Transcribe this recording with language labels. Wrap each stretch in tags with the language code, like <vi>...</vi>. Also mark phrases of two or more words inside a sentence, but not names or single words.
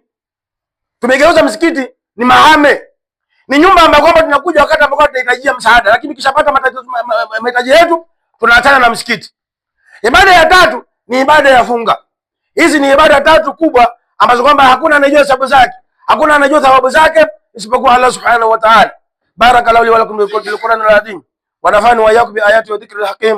<sw>Tumegeuza msikiti ni mahame. Ni nyumba ambayo kwamba tunakuja wakati ambapo tunahitajia msaada, lakini kishapata mahitaji yetu tunaachana na msikiti. Ibada ya tatu ni ibada ya funga. Hizi ni ibada tatu kubwa ambazo kwamba hakuna anajua sababu zake, hakuna anajua thawabu zake isipokuwa Allah</sw> <ar>سبحانه وتعالى. بارك الله لي ولكم بالقرآن العظيم ونفعني وإياكم بالآيات والذكر الحكيم.</ar>